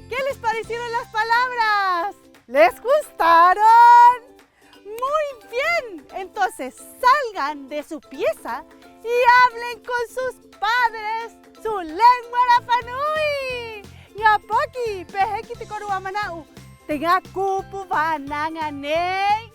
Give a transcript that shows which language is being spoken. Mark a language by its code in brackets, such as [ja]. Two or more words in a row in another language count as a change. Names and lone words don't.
[es] les parecieron las palabras? ¿Les gustaron? Muy bien. Entonces salgan de su pieza y hablen con sus padres su lengua Rapanui. [rap] Ngapoki, peheki te korua manau. Tenga kupu vananganei.